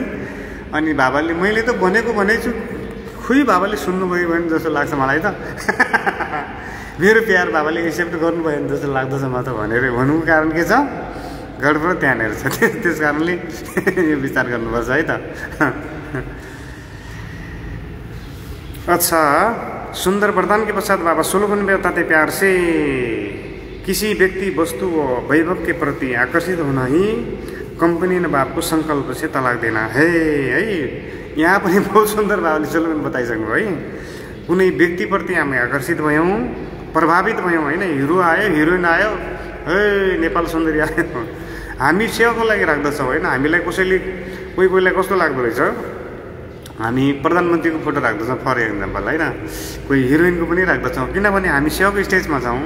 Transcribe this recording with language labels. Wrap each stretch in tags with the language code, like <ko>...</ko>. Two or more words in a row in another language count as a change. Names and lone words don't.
<ne>अनि बाबाले मैले त भनेको भनेछु, खुइ बाबाले सुन्नुभयो भने जस्तो लाग्छ मलाई त। मेरो प्यार बाबाले एक्सेप्ट गर्नुभयो भने जस्तो लाग्दछ म त भनेर भन्नुको कारण के छ, गडबड त्यहाँनिर छ। त्यस कारणले यो विचार गर्नुपर्छ है त।</ne> <hi>अच्छा, सुंदर वरदान के पश्चात बाबा स्लोगन में बताते प्यार से, किसी व्यक्ति वस्तु व वैभव के प्रति आकर्षित होना ही कंपनी ने बाप को संकल्प से तलाक देना है।</hi> <ne>यहाँ पनि</ne> <hi>बहुत सुंदर</hi> <ne>बाबाले स्लोगन बताइसक्नु है। कुनै व्यक्तिप्रति हामी आकर्षित भयौँ, प्रभावित भयौँ होइन, हिरो आयो, हिरोइन आयो, हे नेपाल सुन्दरी आयो, हामी सेवाको लागि राख्दछौँ होइन। हामीलाई कसैले कोहीलाई कस्तो लाग्दो रहेछ, हामी प्रधानमन्त्रीको फोटो राख्दछौँ</ne> <en>for example</en> <ne>होइन, कोही हिरोइनको पनि राख्दछौँ, किनभने हामी सेवाको स्टेजमा छौँ।</ne>